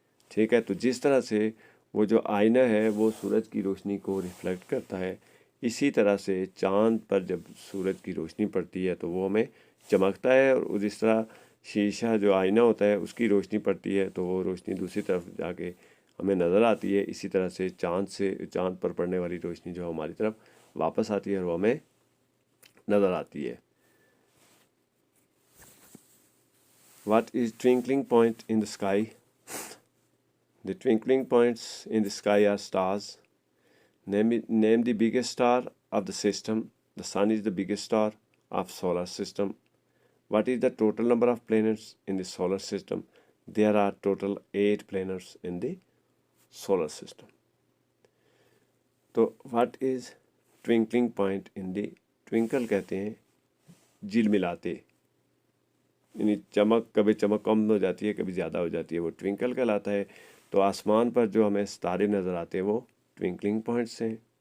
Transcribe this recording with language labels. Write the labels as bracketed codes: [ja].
[hi] ठीक है, तो जिस तरह से वो जो आईना है वो सूरज की रोशनी को रिफ्लेक्ट करता है, इसी तरह से चाँद पर जब सूरज की रोशनी पड़ती है तो वो हमें चमकता है, और जिस तरह शीशा जो आईना होता है उसकी रोशनी पड़ती है तो वो रोशनी दूसरी तरफ जाके हमें नज़र आती है। इसी तरह से चाँद पर पड़ने वाली रोशनी जो हमारी तरफ वापस आती है और वो हमें नज़र आती है। [en] What is twinkling point in the sky? The twinkling points in the sky are stars. Name the biggest star of the system. The sun is the biggest star of solar system. What is the total number of planets in the solar system? There are total 8 planets in the solar system. [hi] तो [en] what is twinkling point in the, [hi] twinkle कहते हैं झिलमिलाते, यानी चमक, कभी चमक कम हो जाती है, कभी ज़्यादा हो जाती है, वो ट्विंकल कहलाता है। तो आसमान पर जो हमें सितारे नज़र आते हैं वो ट्विंकलिंग पॉइंट्स हैं।